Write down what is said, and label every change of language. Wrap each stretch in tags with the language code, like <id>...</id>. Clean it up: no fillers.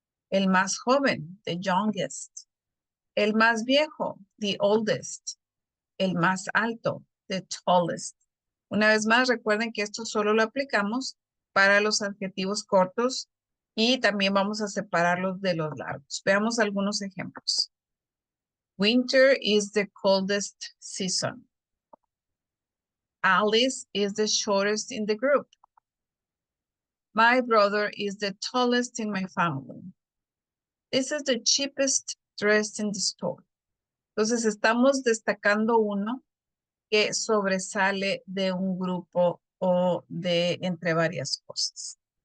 <es>El más joven,</es> <en>the youngest.</en> <es>El más viejo,</es> <en>the oldest.</en> <es>El más alto,</es> <en>the tallest.</en> <es>Una vez más, recuerden que esto solo lo aplicamos para los adjetivos cortos y también vamos a separarlos de los largos. Veamos algunos ejemplos.</es> <en>Winter is the coldest season. Alice is the shortest in the group. My brother is the tallest in my family. This is the cheapest dress in the store.</en> <es>Entonces estamos destacando uno que sobresale de un grupo o de entre varias cosas.</es>